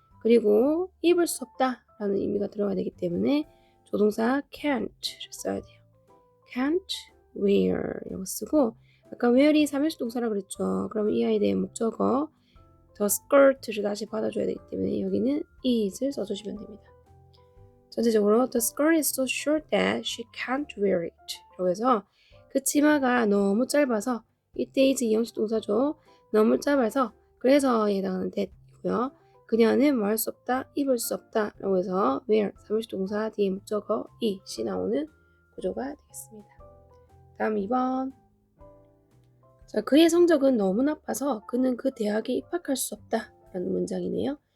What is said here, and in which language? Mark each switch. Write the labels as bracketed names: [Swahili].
[Korean] 그리고 입을 수 없다 라는 의미가 들어가야 되기 때문에 조동사 can't를 써야 돼요. [English] can't wear [Korean] 이라고 쓰고 아까 wear이 삼형식 동사라 그랬죠. 그러면 이 아이에 대한 목적어 the skirt를 다시 받아줘야 되기 때문에 여기는 is를 써주시면 됩니다. 전체적으로 [English] the skirt is so short that she can't wear it [Korean] 라고 해서 그 치마가 너무 짧아서 이때 is 이형식 동사죠. 너무 짧아서 그래서 해당하는 that이고요. 그녀는 뭐 할 수 없다, 입을 수 없다 라고 해서 wear 삼형식 동사 뒤에 목적어 it이 나오는 구조가 되겠습니다. 다음 2번. 자, 그의 성적은 너무 나빠서 그는 그 대학에 입학할 수 없다 라는 문장이네요.